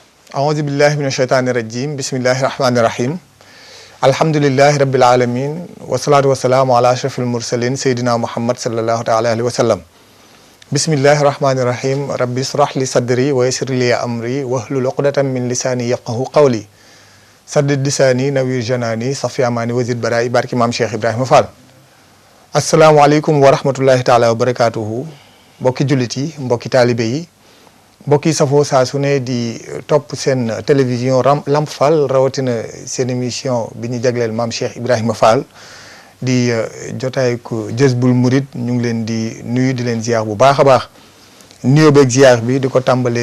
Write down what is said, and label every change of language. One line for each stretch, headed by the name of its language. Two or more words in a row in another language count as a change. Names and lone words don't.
Arabic: أعوذ بالله من الشيطان الرجيم بسم الله الرحمن الرحيم الحمد لله رب العالمين والصلاة والسلام على أشرف المرسلين سيدنا محمد صلى الله عليه وسلم بسم الله الرحمن الرحيم ربي اشرح لي صدري ويسر لي أمري واحلل عقدة من لساني يفقهوا قولي سدد لساني نوير جناني صفي أماني وزد برائي بارك إمام شيخ إبراهيم فال السلام عليكم ورحمة الله تعالى وبركاته
Wolof: mbokki jullit yi mbokki taalibe yi mbokki safoo saa su ne di topp seen télévision Lamp Fall rawatina seen émission bi ñu jagleel maam Cheikh Ibrahima Fall di jotaay ko Jazboul Mouride ñu ngi leen di nuyu di leen ziar bu baax a baax nuyoo beeg ziar bi di ko tàmbalee